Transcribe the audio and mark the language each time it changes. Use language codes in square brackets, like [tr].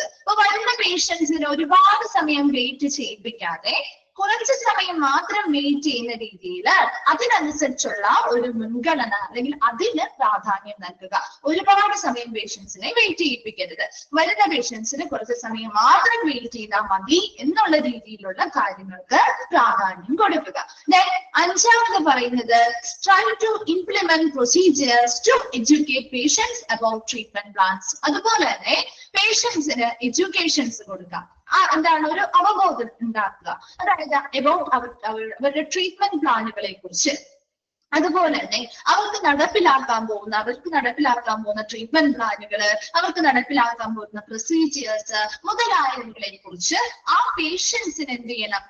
[ml] അപ്പൊ വരുന്ന പേഷ്യൻസിന് ഒരുപാട് സമയം വെയിറ്റ് ചെയ്യിപ്പിക്കാതെ കുറച്ച് സമയം മാത്രം വെയിറ്റ് ചെയ്യുന്ന രീതിയിൽ അതിനനുസരിച്ചുള്ള ഒരു മുൻഗണന അല്ലെങ്കിൽ അതിന് പ്രാധാന്യം നൽകുക. ഒരുപാട് സമയം പേഷ്യൻസിനെ വെയിറ്റ് ചെയ്യിപ്പിക്കരുത്. വരുന്ന പേഷ്യൻസിന് കുറച്ച് സമയം മാത്രം വെയിറ്റ് ചെയ്താൽ മതി എന്നുള്ള രീതിയിലുള്ള കാര്യങ്ങൾക്ക് പ്രാധാന്യം കൊടുക്കുക. അഞ്ചാമത് പറയുന്നത് [en] try to implement procedures to educate patients about treatment plans. [ml] അതുപോലെ തന്നെ പേഷ്യൻസിന് എഡ്യൂക്കേഷൻസ് കൊടുക്കുക. എന്താണ്? ഒരു അവബോധം ഉണ്ടാക്കുക. അതായത് അബൌട്ട് അവരുടെ ട്രീറ്റ്മെന്റ് പ്ലാനുകളെ കുറിച്ച്, അതുപോലെ തന്നെ അവർക്ക് നടപ്പിലാക്കാൻ പോകുന്ന ട്രീറ്റ്മെന്റ് പ്ലാനുകള്, അവർക്ക് നടപ്പിലാക്കാൻ പോകുന്ന പ്രൊസീജിയേഴ്സ് മുതലായവകളെ കുറിച്ച് ആ പേഷ്യൻസിന് എന്ത് ചെയ്യണം?